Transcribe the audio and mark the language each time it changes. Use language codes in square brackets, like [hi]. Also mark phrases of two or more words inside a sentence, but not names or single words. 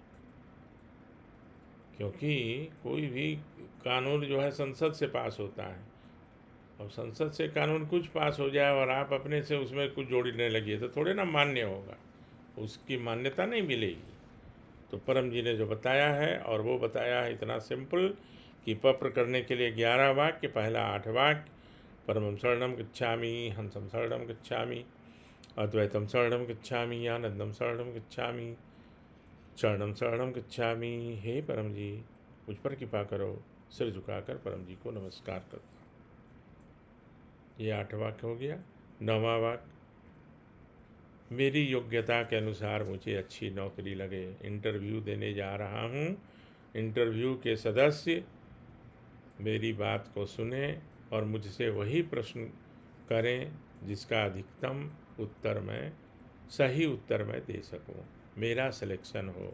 [hi] क्योंकि कोई भी कानून जो है संसद से पास होता है, अब संसद से कानून कुछ पास हो जाए और आप अपने से उसमें कुछ जोड़ने लगिए तो थोड़े ना मान्य होगा, उसकी मान्यता नहीं मिलेगी। तो परम जी ने जो बताया है, और वो बताया है इतना सिंपल कि पप्र करने के लिए 11 वाक्य, पहला 8 वाक्य, [sa] परमं शरणं गच्छामि, हंसं शरणं गच्छामि, अद्वैतम शरणं गच्छामि, आनंदम शरणं गच्छामि, शरणं शरणं गच्छामि। [hi] हे परम जी, मुझ पर कृपा करो। सिर झुकाकर परम जी को नमस्कार करता हूँ। ये 8 वाक्य हो गया। 9वां वाक्य, मेरी योग्यता के अनुसार मुझे अच्छी नौकरी लगे, इंटरव्यू देने जा रहा हूँ, इंटरव्यू के सदस्य मेरी बात को सुने और मुझसे वही प्रश्न करें जिसका अधिकतम उत्तर मैं, सही उत्तर मैं दे सकूं, मेरा सिलेक्शन हो।